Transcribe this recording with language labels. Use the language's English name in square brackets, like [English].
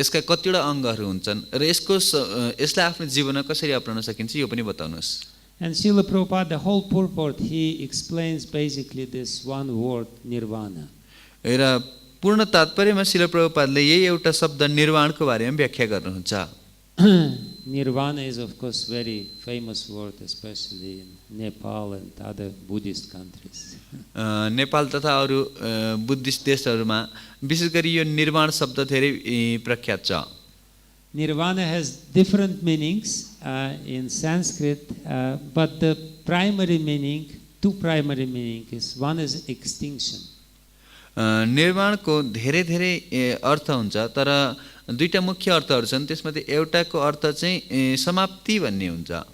[Nepali] यसका कतिवटा अङ्गहरू हुन्छन् र यसलाई आफ्नो जीवनमा कसरी अपनाउन सकिन्छ यो पनि बताउनुहोस्। [English] And Srila Prabhupada, the whole purport, he explains basically this one word, nirvana. [Nepali] र पूर्ण तात्पर्यमा श्रील प्रभुपादले यही एउटा शब्द निर्वाणको बारेमा व्याख्या गर्नुहुन्छ। [English] Nirvana is of course very famous word, especially in Nepal and other Buddhist countries. [Nepali] Nepal तथा अरू बुद्धिस्ट देशहरूमा विशेष गरी यो निर्वाण शब्द धेरै प्रख्यात छ। [English] Nirvana has different meanings in Sanskrit, but the primary meaning, two primary meanings, one is extinction. [Nepali] निर्वाणको धेरै धेरै अर्थ हुन्छ, तर दुईटा मुख्य अर्थहरू छन्। त्यसमध्ये एउटाको अर्थ चाहिँ समाप्ति भन्ने हुन्छ।